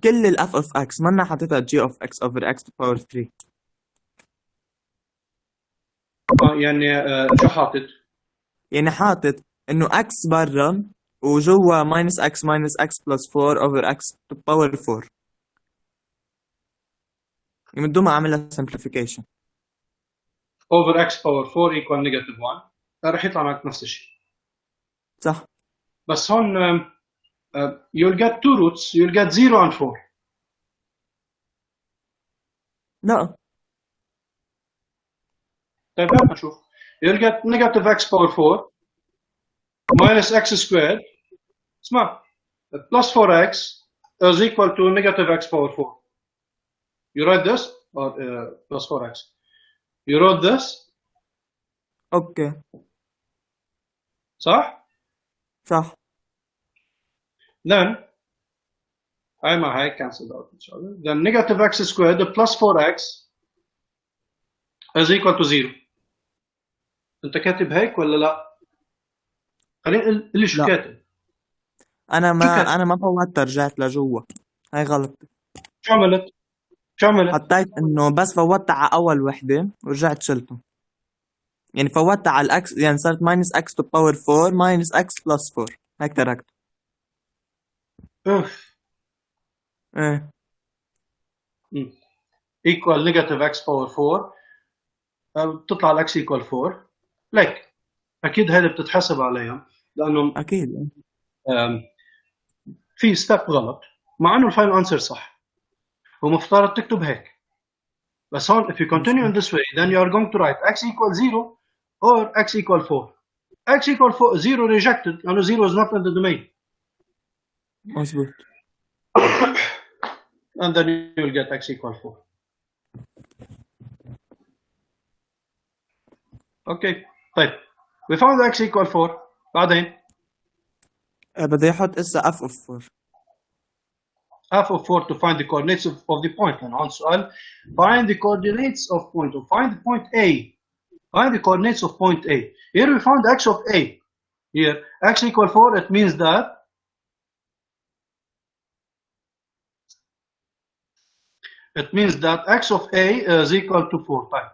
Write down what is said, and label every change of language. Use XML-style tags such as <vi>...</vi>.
<en>كل ال f of x</en> <ar>منا حاططها</ar> <en>g of x over x to power 3.</en> <ar>يعني شو حاطط؟</ar> <en>يعني حاطط إنه x</en> <ar>برا وجوا</ar> <en>minus x plus 4 over x to power 4.</en> <ar>يعني بدون ما أعملها simplification.</ar> <en>over x power 4 equal negative 1 رح يطلع معك نفس الشيء.</en> <ar>صح. بس هون</ar> <en>you'll get two roots, you'll get 0 and 4.</en> <ar>لا. طيب هات نشوف.</ar> <en>You'll get negative x power 4 minus x squared.</en> <ar>اسمع</ar> <en>plus 4x is equal to negative x power 4. You write this or plus 4x. You wrote this.</en> <ar>أوكي. صح؟ صح.</ar> <en>Then I my high cancel out each other. Then negative x squared plus 4x is equal to 0.</en> <ar>انت كاتب هيك ولا لا؟ خليني قل لي شو لا. كاتب. أنا ما فوتها رجعت لجوا. هاي غلط. شو عملت؟ شو عملت؟ حطيت إنه بس فوتها على أول وحدة ورجعت شلته. يعني فوتها على الأكس يعني صارت</ar> <en>minus x to power 4 minus x plus 4.</en> <ar>هيك تركته. اوف. إيه.</ar> <en>equal negative x power 4</en> <ar>بتطلع الاكس</ar> <en>equal 4.</en> <ar>ليك اكيد هذه بتتحسب عليها لانه أكيد. في ستيب غلط مع انه الفاينل انسر صح. هو مفترض تكتب هيك. بس هون</ar> <en>if you continue in this way then you are going to write x equal 0 or x equal 4. x equal 4 0 rejected لانه 0 is not in the domain.</en> <ar>مظبوط.</ar> <en>And then you'll get x equal 4. Okay. طيب we found x equal 4 بعدين</en> <ar>بدي أحط إسا</ar> <en>f of 4. f of 4 to find the coordinates of the point. And on سؤال find the coordinates of point or find the point A. Find the coordinates of point A. Here we found x of A. Here x equal 4 it means that x of A is equal to 4. Type.</en>